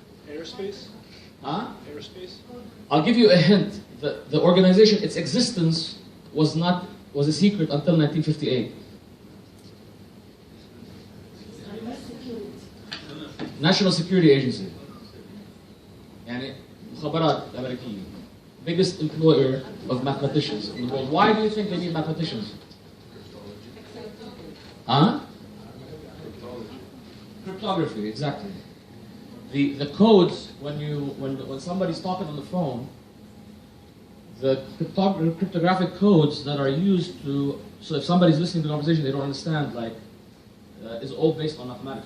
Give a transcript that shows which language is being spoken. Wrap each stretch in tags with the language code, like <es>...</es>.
<en>Aerospace? Huh? Aerospace? I'll give you a hint. The organization, its existence was a secret until 1958. National Security Agency.</en> <ar>يعني مخابرات الأمريكية.</ar> <en>Biggest employer of mathematicians in the world. Why do you think they need mathematicians? Huh? Cryptography, exactly. The codes when somebody's talking on the phone, the cryptographic codes that are used to, so if somebody's listening to the conversation they don't understand, like is all based on mathematics.</en>